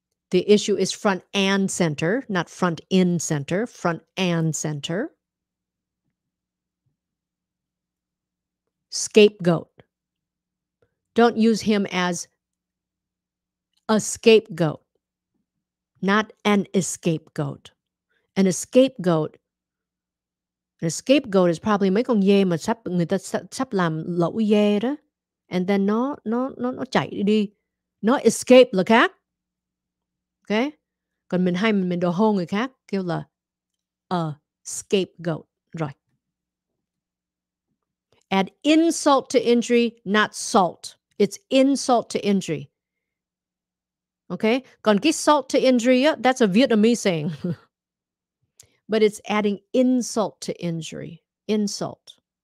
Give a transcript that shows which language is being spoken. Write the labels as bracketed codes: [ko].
[en] The issue is front and center, not front in center, front and center. Scapegoat. Don't use him as a scapegoat, not an scapegoat. An scapegoat is probably [vi] mấy con dê mà người ta sắp làm lẩu dê đó. [en] And then [vi] nó chạy đi. Nó escape là khác. Okay? Còn mình đồ hô người khác kêu là a scapegoat. Rồi. [en] Add insult to injury, not salt. It's insult to injury. Okay? [vi] Còn cái [en] salt to injury, that's a Vietnamese saying. But it's adding insult to injury. Insult.